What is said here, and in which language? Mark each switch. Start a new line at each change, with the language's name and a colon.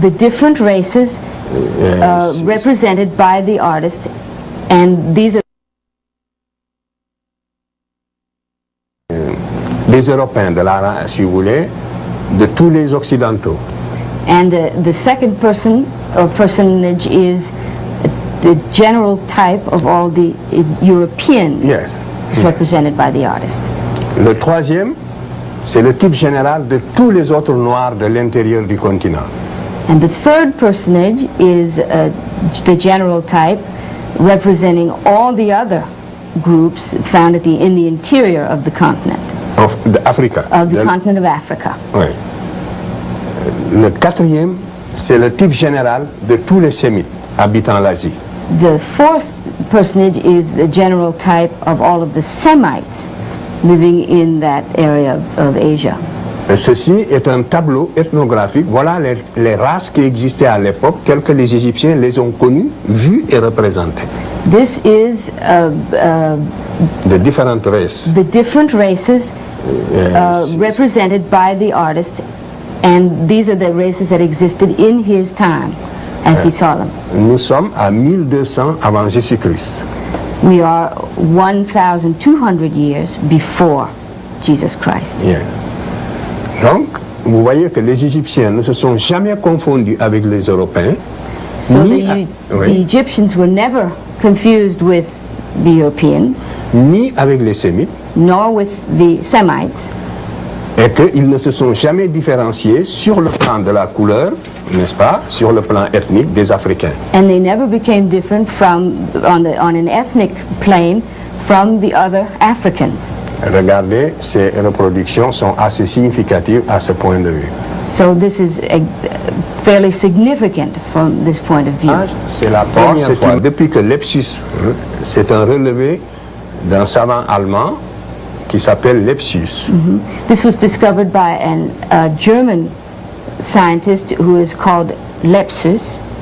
English: the different races represented by the artist, and these are
French: Les Européens, de la race, si vous voulez, de tous les Occidentaux.
English: and the second person or personage is the general type of all the Europeans Yes. represented by the artist.
French: Le troisième, c'est le type général de tous les autres Noirs de l'intérieur du continent.
English: And the third personage is the general type representing all the other groups found in the interior of the continent, Africa. continent of Africa.
French: Oui. Le quatrième, c'est le type général de tous les Sémites habitant l'Asie.
English: The fourth personage is the general type of all of the Semites living in that area of Asia.
French: Et ceci est un tableau ethnographique. Voilà les races qui existaient à l'époque, telles que les Égyptiens les ont connues, vues et représentées.
English: This is
French: De différentes races.
English: the different races represented by the artist, and these are the races that existed in his time as he saw them.
French: Nous sommes à 1200 avant Jésus-Christ.
English: We are 1,200 years before Jesus Christ. Yeah.
French: Donc, vous voyez que les Égyptiens ne se sont jamais confondus avec les Européens.
English: So
French: ni,
English: the Egyptians were never confused with the Europeans,
French: ni avec les Sémites,
English: nor with the Semites,
French: et qu'ils ne se sont jamais différenciés sur le plan de la couleur, n'est-ce pas, sur le plan ethnique des Africains.
English: and they never became different on an ethnic plane from the other Africans.
French: Regardez, ces reproductions sont assez significatives à ce point de vue.
English: So this is fairly significant from this point of view.
French: C'est la première fois, depuis que Lepsius, c'est un relevé d'un savant allemand qui s'appelle Lepsius.
English: This was discovered by a German scientist who is called Lepsius,